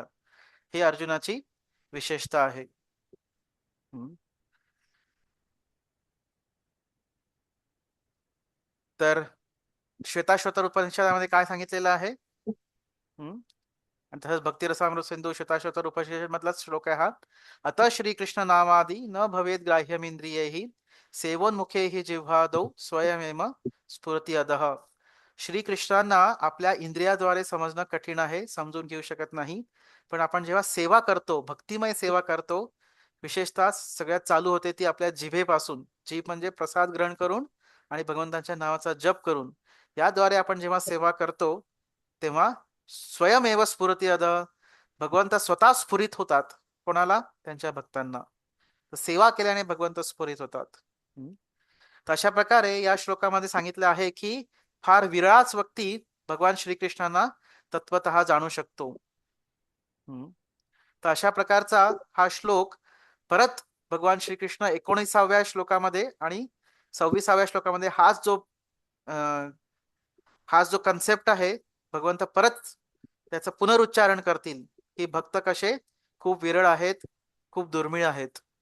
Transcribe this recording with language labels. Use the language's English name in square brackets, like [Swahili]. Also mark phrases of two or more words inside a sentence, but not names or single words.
[Marathi] ही अर्जुनाची विशेषता आहे. तर श्वेताश्वतर उपनिषदामध्ये काय सांगितलेलं आहे? आणि तसंच भक्तिरसामृत सिंधू श्वेताश्वतर उपनिषद मधला श्लोक आहे हा. [Sanskrit] अतः श्रीकृष्ण नामादी न भवेद ग्राह्यमिंद्रियैहि सेवोन्मुखेहि जिव्हादौ स्वयमेव स्फुरति अधः. [Marathi] श्रीकृष्णांना आपल्या इंद्रियाद्वारे समजणं कठीण आहे, समजून घेऊ शकत नाही. पण आपण जेव्हा सेवा करतो, भक्तिमय सेवा करतो, विशेषतः सगळ्यात चालू होते ती आपल्या जिभेपासून. जीभ म्हणजे प्रसाद ग्रहण करून आणि भगवंतांच्या नावाचा जप करून, याद्वारे आपण जेव्हा सेवा करतो तेव्हा [Sanskrit] स्वयमेव स्फुरति अधः, [Marathi] भगवंत स्वतः स्फुरित होतात. कोणाला? त्यांच्या भक्तांना. तर सेवा केल्याने भगवंत स्फुरित होतात. तर अशा प्रकारे या श्लोकामध्ये सांगितलं आहे की फार विरळाच व्यक्ती भगवान श्रीकृष्णांना तत्वतः जाणू शकतो. तर अशा प्रकारचा हा श्लोक परत भगवान श्रीकृष्ण 19व्या श्लोकामध्ये आणि 26व्या श्लोकामध्ये हाच जो कन्सेप्ट आहे भगवंत परत त्याचं पुनरुच्चारण करतील की भक्त कसे खूप विरळ आहेत, खूप दुर्मिळ आहेत.